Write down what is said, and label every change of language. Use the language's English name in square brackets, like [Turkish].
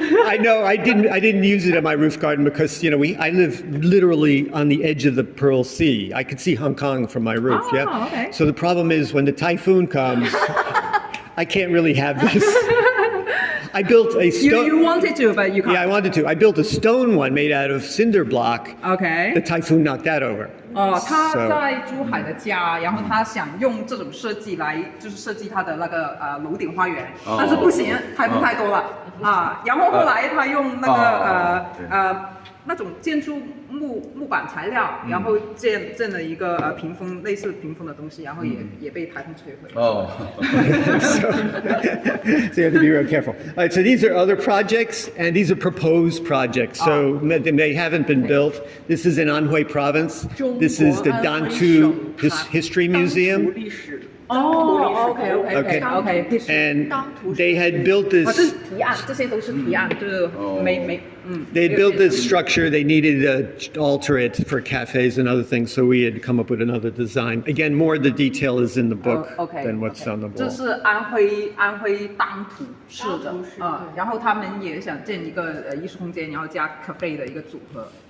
[English] I know I didn't use it at my roof garden because I live literally on the edge of the Pearl Sea. I could see Hong Kong from my roof. Oh, Yeah. okay. So the problem is when the typhoon comes, I can't really have this. I built a stone. You wanted to, but you can't. Yeah, I wanted to. I built a stone one made out of cinder block. OK. The typhoon knocked that over. [Chinese] 他在珠海的家，然后他想用这种设计来，就是设计他的那个楼顶花园，但是不行，台风太多了然后后来他用那个那种建筑木板材料，然后建了一个屏风类似屏风的东西，然后也被台风摧毁。哦。 [English] So you have to be real careful. All right, so these are other projects, and these are proposed projects. So they haven't been built. This is in Anhui Province. This is the Dantu History Museum. OK， And they had built this. [Chinese] 这是提案，这些都是提案，就是 [English] They had built this structure. They needed to alter it for cafes and other things, so we had come up with another design. Again, more of the detail is in the book than what's on the [Chinese] 这 [English] wall. [Chinese] 是安徽当涂市的然后他们也想建一个艺术空间，然后加 cafe 的一个组合。